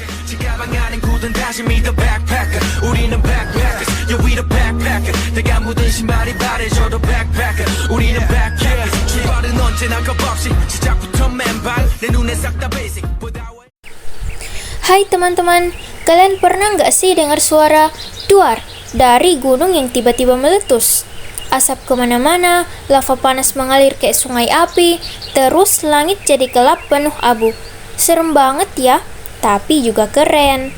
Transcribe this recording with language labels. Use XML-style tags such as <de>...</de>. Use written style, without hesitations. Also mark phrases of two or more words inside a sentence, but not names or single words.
<ko>가방 안엔 굳은 다짐이</ko> <en>the backpacker</en> <ko>우리는</ko> <en>backpackers yeah we the backpacker</en> <ko>내가 묻은 신발이 바래져도 backpacker 우리는 backpackers 출발은 언제나 겁없이 시작부터 맨발 내 눈에 싹 다 basic.</ko> <id>Hai teman-teman, kalian pernah nggak sih dengar suara duar dari gunung yang tiba-tiba meletus? Asap kemana-mana, lava panas mengalir kayak sungai api, terus langit jadi gelap penuh abu. Serem banget ya, tapi juga keren.</id>